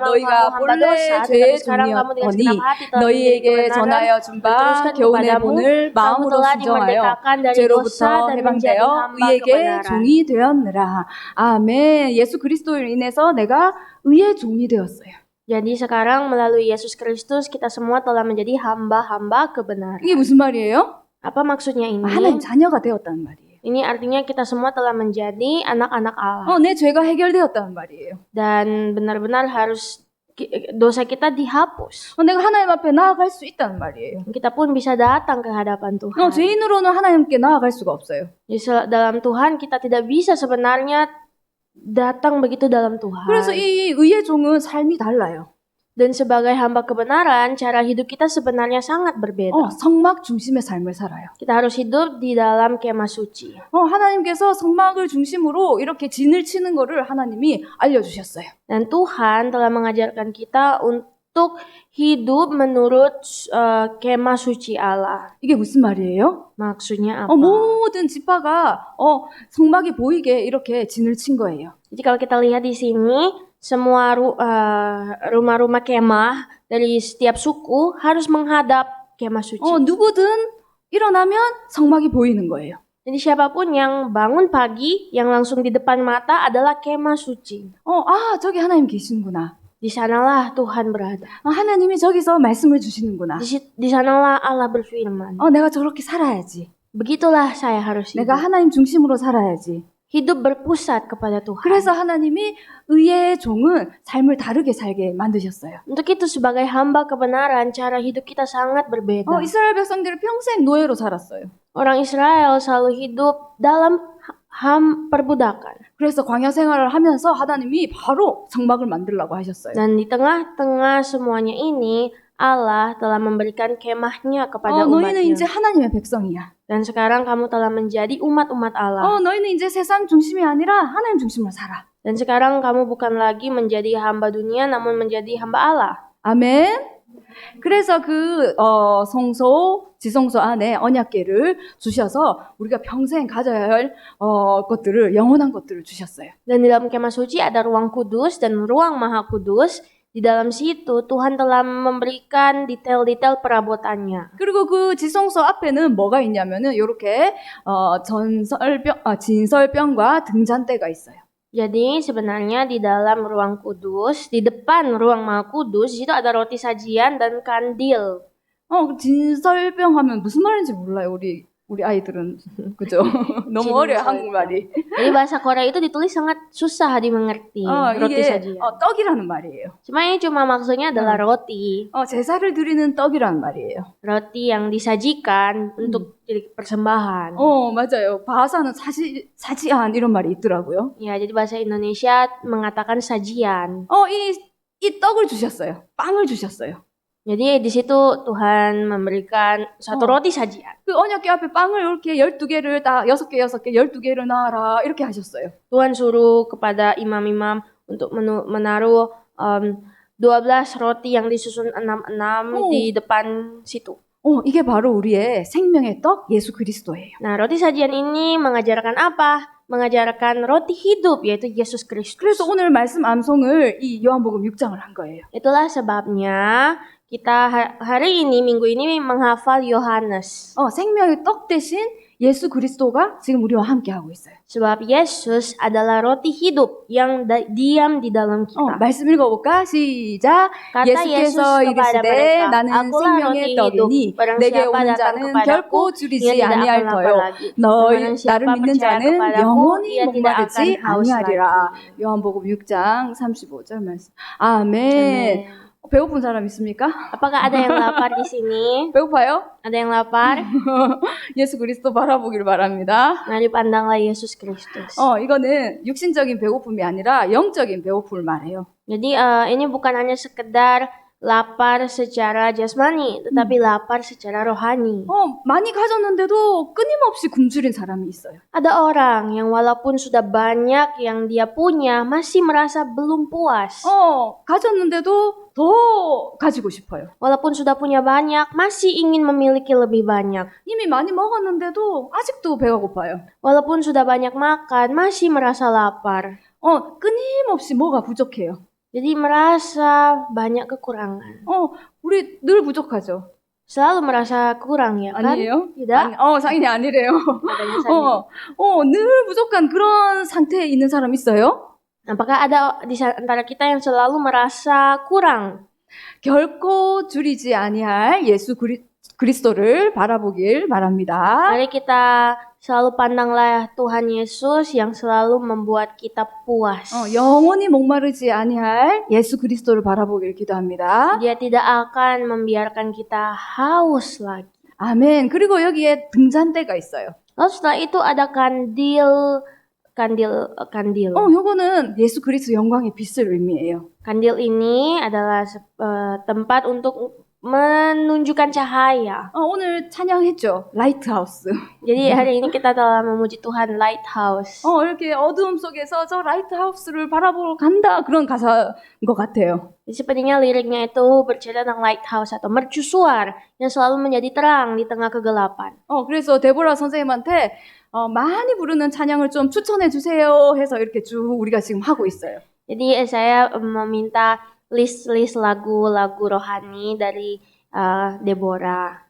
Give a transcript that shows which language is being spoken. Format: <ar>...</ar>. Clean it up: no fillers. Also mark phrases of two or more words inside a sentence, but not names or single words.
<ko>너희가 본래 죄의 종이었더니 너희에게 전하여 준 바 교훈의 본을 마음으로 순종하여 죄로부터 해방되어 의에게 종이 되었느라. 아멘. 예수 그리스도로 인해서 내가 의의 종이 되었어요.</ko> <id>Jadi sekarang melalui Yesus Kristus kita semua telah menjadi hamba-hamba kebenaran.</id> <ko>이게 무슨 말이에요?</ko> <id>Apa maksudnya ini?</id> <ko>하나님 자녀가 되었다는 말이에요.</ko> <id>Ini artinya kita semua telah menjadi anak-anak Allah.</id> <ko>내 죄가 해결되었다는 말이에요.</ko> <id>Dan benar-benar harus dosa kita dihapus.</id> <ko>내가 하나님 앞에 나아갈 수 있다는 말이에요.</ko> <id>Kita pun bisa datang ke hadapan Tuhan.</id> <ko>죄인으로는 하나님께 나아갈 수가 없어요.</ko> <id>Dalam Tuhan kita tidak bisa sebenarnya datang begitu dalam Tuhan.</id> <ko>그래서 이 의의 종은 삶이 달라요.</ko> <id>Dan sebagai hamba kebenaran, cara hidup kita sebenarnya sangat berbeda.</id> <ko>성막 중심의 삶을 살아요.</ko> <id>Kita harus hidup di dalam kemah suci.</id> <ko>하나님께서 성막을 중심으로 이렇게 진을 치는 거를 하나님이 알려주셨어요.</ko> <id>Dan Tuhan telah mengajarkan kita untuk hidup menurut kemah suci Allah.</id> <ko>이게 무슨 말이에요?</ko> <id>Maksudnya apa?</id> <ko>모든 지파가 성막이 보이게 이렇게 진을 친 거예요.</ko> <id>Jadi kalau kita lihat di sini, semua rumah-rumah kemah dari setiap suku harus menghadap kemah suci.</id> <ko>누구든 일어나면 성막이 보이는 거예요.</ko> <id>Jadi siapapun yang bangun pagi, yang langsung di depan mata adalah kemah suci.</id> <ko>저기 하나님 계시는구나.</ko> <id>Di sanalah Tuhan berada.</id> <ko>하나님이 저기서 말씀을 주시는구나.</ko> <id>Di sanalah Allah berfirman.</id> <ko>내가 저렇게 살아야지.</ko> <id>Begitulah saya harus</id> <ko>내가</ko> <id>hidup.</id> <ko>하나님 중심으로 살아야지.</ko> <id>Hidup berpusat kepada Tuhan.</id> <ko>그래서 하나님이 의의 종은 삶을 다르게 살게 만드셨어요.</ko> <id>Untuk itu sebagai hamba kebenaran, cara hidup kita sangat berbeda.</id> <ko>이스라엘 백성들은 평생 노예로 살았어요.</ko> <id>Orang Israel selalu hidup dalam perbudakan.</id> <ko>그래서 광야 생활을 하면서 하나님이 바로 장막을 만들라고 하셨어요.</ko> <id>Dan di tengah-tengah semuanya ini, Allah telah memberikan kemahnya kepada</id> <ko>너희는 이제</ko> <id>umatnya.</id> <ko>하나님의 백성이야.</ko> <id>Dan sekarang kamu telah menjadi umat-umat Allah.</id> <ko>너희는 이제 세상 중심이 아니라 하나님 중심으로 살아. Dan sekarang kamu bukan lagi menjadi hamba dunia, namun menjadi hamba Allah. 아멘. 그래서 그 지성소 안에 언약궤를 주셔서 우리가 평생 가져야 할 것들을 영원한 것들을 주셨어요.</ko> <id>Dan di dalam kemah suci ada ruang kudus dan ruang maha kudus. Di dalam situ Tuhan telah memberikan detail-detail perabotannya.</id> <ko>그리고 그 지성소 앞에는 뭐가 있냐면은 이렇게 진설병과 등잔대가 있어요.</ko> <id>Jadi sebenarnya di dalam ruang kudus, di depan ruang maha kudus, di situ ada roti sajian dan kandil.</id> <ko>진설병 하면 무슨 말인지 몰라요, 우리 아이들은. 그죠? 너무 어려요, 한국말이.</ko> <id>Jadi bahasa Korea itu ditulis sangat susah dimengerti. Roti</id> <ko>이게</ko> <id>sajian.</id> <ko>떡이라는 말이에요.</ko> <id>Cuma ini cuma maksudnya adalah roti.</id> <ko>제사를 드리는 떡이라는 말이에요.</ko> <id>Roti yang disajikan untuk jadi persembahan.</id> <ko>맞아요. 바하사는 사지안 이런 말이 있더라고요.</ko> <id>Ya, jadi bahasa Indonesia mengatakan sajian.</id> <ko>이 떡을 주셨어요. 빵을 주셨어요.</ko> <id>Jadi di situ Tuhan memberikan satu roti sajian.</id> <ko>그 언약궤 앞에 빵을 이렇게 12개를 딱 6개 12개를 놔라 이렇게 하셨어요.</ko> <id>Tuhan suruh kepada imam-imam untuk menaruh 12 roti yang disusun 6-6 di depan situ.</id> <ko>이게 바로 우리의 생명의 떡 예수 그리스도예요.</ko> <id>Nah, roti sajian ini mengajarkan apa? Mengajarkan roti hidup, yaitu Yesus Kristus.</id> <ko>그래서 오늘 말씀 암송을 이 요한복음 6장을 한 거예요.</ko> <id>Itulah sebabnya kita hari ini, minggu ini menghafal Yohanes.</id> <ko>생명의 떡 대신 예수 그리스도가 지금 우리와 함께 하고 있어요.</ko> <id>Sebab Yesus adalah roti hidup yang diam di dalam kita.</id> <ko>말씀 읽어볼까? 시작.</ko> <id>Kata Yesus</id> <ko>예수께서</ko> <id>kepada</id> <ko>이르시되</ko> <id>mereka,</id> <ko>나는</ko> <id>Akulah</id> <ko>생명의</ko> <id>roti hidup.</id> <ko>떡이니</ko> <id>Barang</id> <ko>내게</ko> <id>siapa</id> <ko>오는</ko> <id>datang</id> <ko>자는</ko> <id>kepadaku,</id> <ko>결코</ko> <id>ia</id> <ko>줄이지</ko> <id>tidak</id> <ko>아니할</ko> <id>akan lapar</id> <ko>터요.</ko> <id>lagi. Barang</id> <ko>나를</ko> <id>siapa</id> <ko>믿는</ko> <id>percaya</id> <ko>자는</ko> <id>kepadaku,</id> <ko>영원히</ko> <id>ia tidak akan</id> <ko>목마르지</ko> <id>haus</id> <ko>아니하리라.</ko> <id>lagi.</id> <ko>요한복음 6장 35절 말씀. 아멘.</ko> <id>Amen.</id> <ko>배고픈 사람 있습니까?</ko> <id>Apakah ada yang lapar di sini?</id> <ko>배고파요?</ko> <id>Ada yang lapar?</id> <ko>예수 그리스도 바라보길 바랍니다.</ko> <id>Mari pandanglah Yesus Kristus.</id> <ko>이거는 육신적인 배고픔이 아니라 영적인 배고픔을 말해요.</ko> <id>Jadi ini bukan hanya sekedar lapar secara jasmani, tetapi lapar secara rohani.</id> <ko>많이 가졌는데도 끊임없이 굶주린 사람이 있어요.</ko> <id>Ada orang yang walaupun sudah banyak yang dia punya, masih merasa belum puas.</id> <ko>가졌는데도 더 가지고 싶어요.</ko> <id>Walaupun sudah punya banyak, masih ingin memiliki lebih banyak.</id> <ko>이미 많이 먹었는데도 아직도 배가 고파요.</ko> <id>Walaupun sudah banyak makan, masih merasa lapar.</id> <ko>끊임없이 뭐가 부족해요.</ko> <id>Jadi merasa banyak kekurangan.</id> <ko>우리 늘 부족하죠.</ko> <id>Selalu merasa kurang ya kan?</id> <ko>아니에요?</ko> <id>Tidak?</id> <ko>상인이 아니래요.</ko> <id>Katanya Sandi.</id> <ko>늘 부족한 그런 상태에 있는 사람 있어요?</ko> <id>Apakah ada di antara kita yang selalu merasa kurang?</id> <ko>결코 줄이지 아니할 예수 그리스도를 바라보길 바랍니다.</ko> <id>Mari kita selalu pandanglah Tuhan Yesus yang selalu membuat kita puas.</id> <ko>영원히 목마르지 아니할 예수 그리스도를 바라보길 기도합니다.</ko> <id>Dia tidak akan membiarkan kita haus lagi.</id> <ko>아멘. 그리고 여기에 등잔대가 있어요.</ko> <id>Lalu setelah itu ada kandil.</id> <ko>요거는 예수 그리스도 영광의 빛을 의미해요.</ko> <id>Kandil ini adalah tempat untuk menunjukkan cahaya.</id> <ko>오늘 찬양했죠. 라이트하우스.</ko> <id>Jadi hari ini kita telah memuji Tuhan Lighthouse.</id> <ko>이렇게 어두움 속에서 저 라이트하우스를 바라보러 간다. 그런 가사인 것 같아요.</ko> <id>Sepertinya liriknya itu bercerita tentang lighthouse atau mercusuar yang selalu menjadi terang di tengah kegelapan.</id> <ko>그래서 데보라 선생님한테 많이 부르는 찬양을 좀 추천해 주세요 해서 이렇게 쭉 우리가 지금 하고 있어요.</ko> <id>Jadi saya meminta list lagu-lagu rohani dari Deborah.</id>